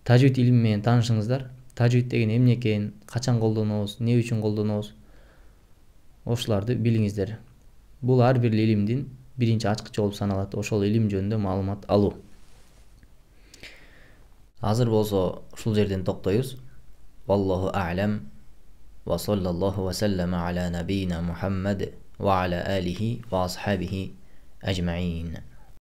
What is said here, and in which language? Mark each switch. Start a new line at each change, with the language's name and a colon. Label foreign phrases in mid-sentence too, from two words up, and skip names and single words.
Kyrgyz: тажвид илими менен таанышыңыздар. Тажвид деген эмне экенин, качан колдонобуз, эмне үчүн колдонобуз, ошолорду билиңиздер. Бул ар бир илимдин биринчи ачкычы болуп саналат. Ошол илим жөнүндө маалымат алуу. Азыр болсо ушул жерден токтойбуз.
Arabic: والله أعلم وصلى الله وسلم على نبينا محمد وعلى آله وأصحابه أجمعين.